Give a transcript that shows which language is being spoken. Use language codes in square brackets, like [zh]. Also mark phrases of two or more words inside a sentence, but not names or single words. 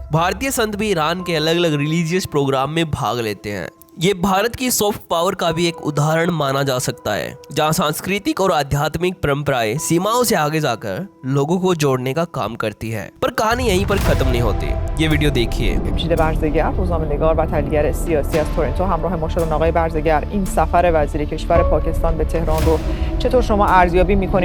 [hi] भारतीय संत भी ईरान के अलग अलग [en] religious program [hi] में भाग लेते हैं। ये भारत की [en] soft power [hi] का भी एक उदाहरण माना जा सकता है, जहाँ सांस्कृतिक और आध्यात्मिक परंपराएं सीमाओं से आगे जाकर लोगों को जोड़ने का काम करती है। पर कहानी यहीं पर खत्म नहीं होती। ये वीडियो देखिए। [fa] جمشید برزگر، روزنامه‌نگار و تحلیلگر سیاسی از تورنتو همراه ما شدن. آقای برزگر، این سفر وزیر کشور پاکستان به تهران رو چطور شما ارزیابی می‌کنید؟